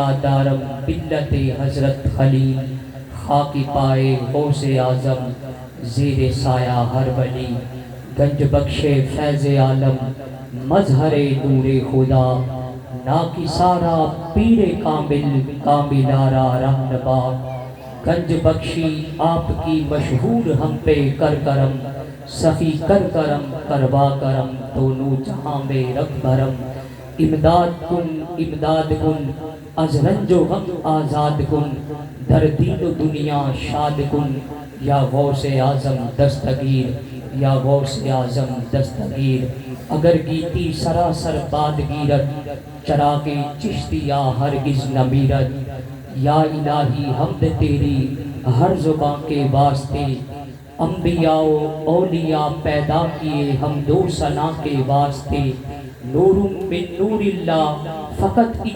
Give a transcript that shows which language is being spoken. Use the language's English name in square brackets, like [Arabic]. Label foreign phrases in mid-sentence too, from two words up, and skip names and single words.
[Persian] دارم ملت حضرت خلیل، خاک پائے غوث اعظم زیر سایہ ہر ولی، گنج بخش فیض عالم مظہر نور خدا، ناکسارا پیر کامل کاملارا رہنما، [Urdu] گنج بخشی آپ کی مشہور ہم پہ کر کرم، سخی کر کرم کروا کرم دونوں جہاں میں رکھ بھرم، [Persian] امداد کن از رنج و غم آزاد کن، در دین و دنیا شاد کن، یا غوث اعظم دستگیر، یا غوث اعظم دستگیر۔ اگر گیتی سراسر باد گیرت، چراغ چشتیہ ہرگز نہ میرت، [Urdu] یا الہی حمد تیری ہر زبان کے واسطے، انبیاء و اولیاء پیدا کیے حمد و ثنا کے واسطے، نور من نور اللہ فقط ایک